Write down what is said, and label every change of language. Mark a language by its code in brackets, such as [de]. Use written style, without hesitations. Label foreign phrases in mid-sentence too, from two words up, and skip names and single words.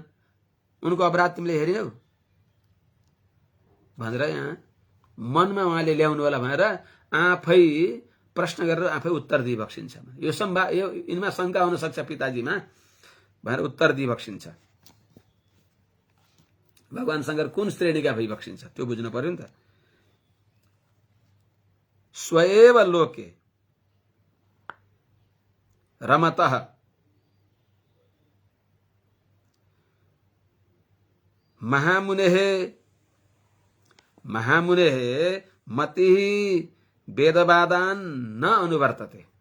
[ne] उनको अपराध तिमीले हेर्यौ भनेर यहाँ मनमा उहाँले ल्याउनु होला भनेर आफै प्रश्न गरेर आफै उत्तर दिइबक्सिन्छ। यो यिनमा शंका हुन सक्छ पिताजीमा भनेर उत्तर दिइबक्सिन्छ। भगवान शंकर कुन श्रेणीका भइबक्सिन्छ त्यो बुझ्नु पर्यो नि त। [sa] स्वएव लोके रमतः महामुनेः मतिः वेदवादान् न अनुवर्तते।